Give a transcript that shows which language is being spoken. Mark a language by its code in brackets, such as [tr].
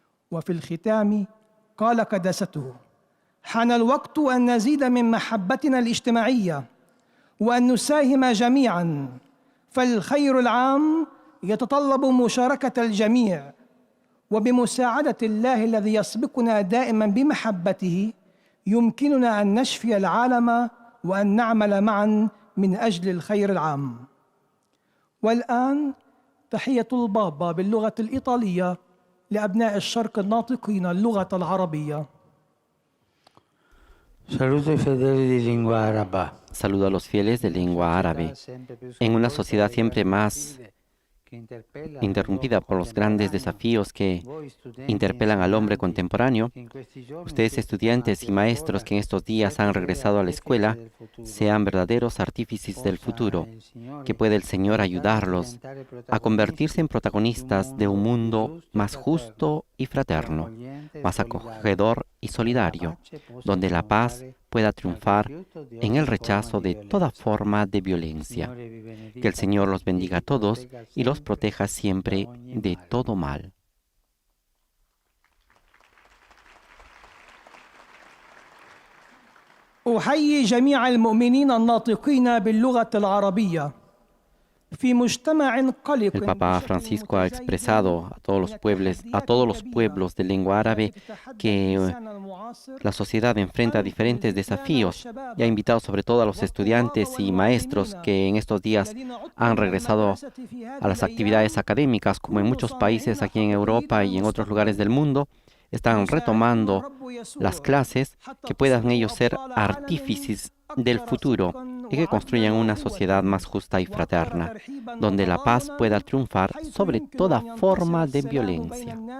[ar] وفي الختام قال قداسته: حان الوقت أن نزيد من محبتنا الاجتماعية وأن نساهم جميعا، فالخير العام يتطلب مشاركة الجميع، وبمساعدة الله الذي يسبقنا دائما بمحبته يمكننا أن نشفي العالم وأن نعمل معا من أجل الخير العام. والآن تحية البابا باللغة الإيطالية لأبناء الشرق الناطقين اللغة العربية. [it] Saludo ai fedeli di lingua araba. [es] Saludo a los fieles de lengua árabe. En una sociedad siempre más interrumpida por los grandes desafíos que interpelan al hombre contemporáneo, ustedes estudiantes y maestros que en estos días han regresado a la escuela, sean verdaderos artífices del futuro, que puede el Señor ayudarlos a convertirse en protagonistas de un mundo más justo y fraterno, más acogedor y solidario, donde la paz pueda triunfar en el rechazo de toda forma de violencia. Que el Señor los bendiga a todos y los proteja siempre de todo mal. [ar] أحيي جميع المؤمنين الناطقين باللغة العربية في مجتمع قلق. [es] El Papa Francisco ha expresado a todos los pueblos de lengua árabe que la sociedad enfrenta diferentes desafíos y ha invitado sobre todo a los estudiantes y maestros que en estos días han regresado a las actividades académicas, como en muchos países aquí en Europa y en otros lugares del mundo, están retomando las clases, que puedan ellos ser artífices del futuro y que construyan una sociedad más justa y fraterna, donde la paz pueda triunfar sobre toda forma de violencia.